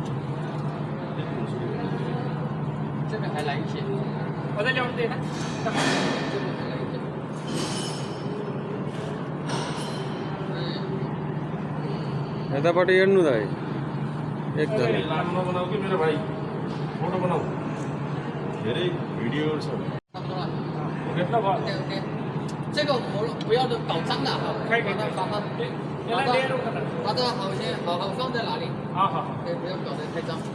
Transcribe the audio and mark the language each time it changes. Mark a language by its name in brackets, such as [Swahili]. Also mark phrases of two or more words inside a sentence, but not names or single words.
[Nepali] अझै ल्याउनु दिएन यतापट्टि हेर्नु त एकदम लामो बनाऊ कि मेरो भाइ फोटो बनाऊ धेरै भिडियो छ [Chinese] 这个不要搞脏的哈，可以可以把它把这好先好放在哪里？好好好对，不要搞得太脏。